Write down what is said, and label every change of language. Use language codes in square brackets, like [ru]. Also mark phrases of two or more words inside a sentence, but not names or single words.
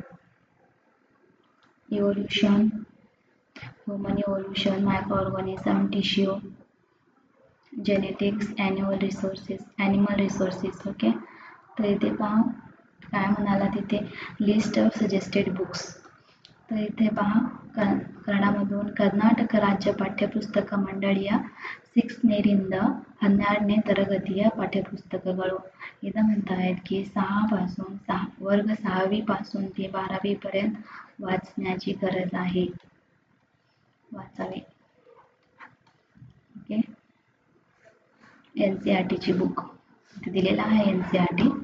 [en] evolution, human evolution, micro organism, tissue, genetics, animal resources. [mr] ओके. तर इथे पहा काय म्हणाला तिथे, [en] list of suggested books. [mr] तर इथे पहा [kn] ಕನ್ನಡಮधून ಕರ್ನಾಟಕ ರಾಜ್ಯ ಪಠ್ಯಪುಸ್ತಕ ಮಂಡಳಿಯ 6th ನೇರಿಂದ 12ನೇ ತರಗತಿಯ पाठ्यपुस्तकಗಳು. [mr] इथं म्हणतायत की 6 पासून वर्ग 6वी पासून ते 12वी पर्यंत वाचण्याची गरज आहे, वाचावे. ओके. NCERTची बुक इथे दिलेला आहे, NCERT.